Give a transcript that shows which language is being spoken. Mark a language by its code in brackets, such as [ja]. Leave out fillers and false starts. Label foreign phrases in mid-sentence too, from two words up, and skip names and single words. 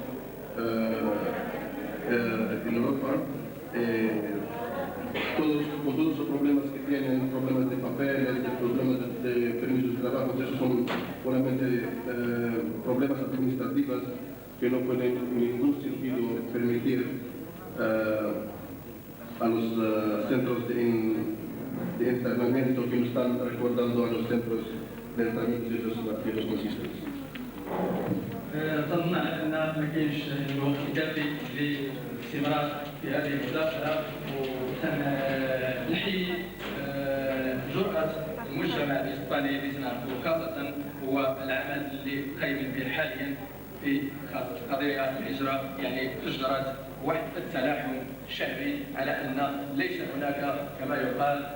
[es] en Europa, con todos los problemas que tienen, problemas de papeles, problemas de permisos de trabajo, esos son puramente problemas administrativos que no pueden en ningún sentido permitir a los centros de internamiento que nos están recordando a los centros de internamiento de los nazistas. [ar] ظننا ان ما كاينش الوقت الكافي للاستمرار في هذه المداخله ونحيي جرأة المجتمع الاسباني اللي تنعرفه خاصه هو العمل اللي قايم به حاليا في قضيه الهجره، يعني اجرت واحد التلاحم شعبي على ان ليس هناك كما يقال